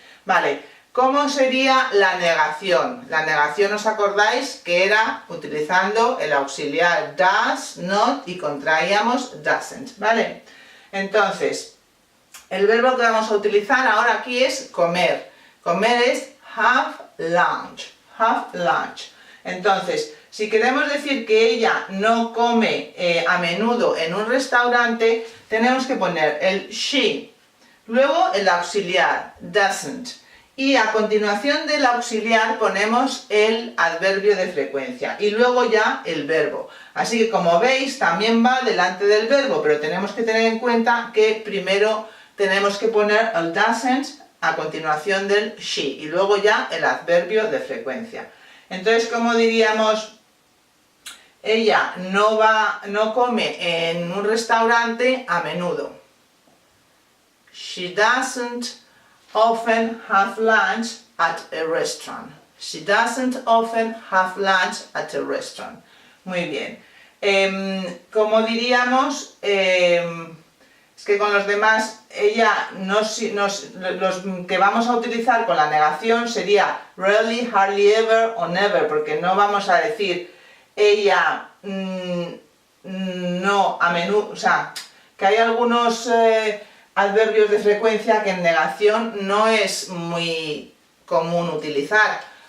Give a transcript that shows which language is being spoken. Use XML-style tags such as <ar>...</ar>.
<es>Vale, ¿cómo sería la negación? La negación, ¿os acordáis? Que era utilizando el auxiliar does, not y contraíamos doesn't, ¿vale? Entonces, el verbo que vamos a utilizar ahora aquí es comer. Comer es have lunch, have lunch. Entonces, si queremos decir que ella no come a menudo en un restaurante, tenemos que poner el she, luego el auxiliar doesn't, y a continuación del auxiliar ponemos el adverbio de frecuencia y luego ya el verbo. Así que como veis también va delante del verbo, pero tenemos que tener en cuenta que primero tenemos que poner el doesn't a continuación del she y luego ya el adverbio de frecuencia. Entonces, ¿cómo diríamos? Ella no come en un restaurante a menudo.</es> <en>She doesn't often have lunch at a restaurant. She doesn't often have lunch at a restaurant.</en> <es>Muy bien. Como diríamos, es que con los demás, ella los que vamos a utilizar con la negación sería rarely, hardly ever o never, porque no vamos a decir ella no a menudo, o sea, que hay algunos adverbios de frecuencia que en negación no es muy común utilizar.</es>